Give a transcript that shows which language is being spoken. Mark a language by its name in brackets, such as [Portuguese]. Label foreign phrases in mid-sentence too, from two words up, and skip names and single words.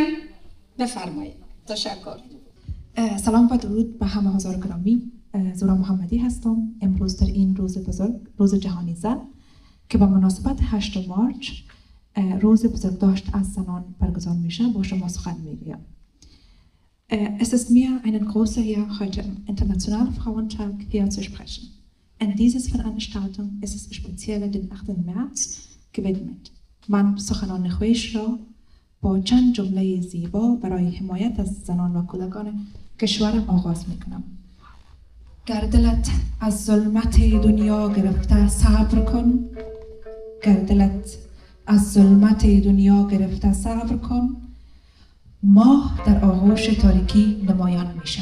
[Persian] بفرمایید. تشکر. سلام و درود به همه حضار گرامی. زورا محمدی هستم. امروز در این روز بزرگ، روز جهانی زن که با مناسبت 8 مارچ روز بزرگداشت از زنان برگزار میشه با شما سخن میگویم. [German] Es ist mir eine große Ehre, heute am Internationalen Frauentag hier zu sprechen. In dieser Veranstaltung ist es speziell den 8. März gewidmet. [Persian] من سخنان خویش را با چند جمله زیبا برای حمایت از زنان و کودکان کشورم آغاز میکنم. گر دلت از ظلمت دنیا گرفته صبر کن، گر دلت از ظلمت دنیا گرفته صبر کن، ماه در آغوش تاریکی نمایان می شود.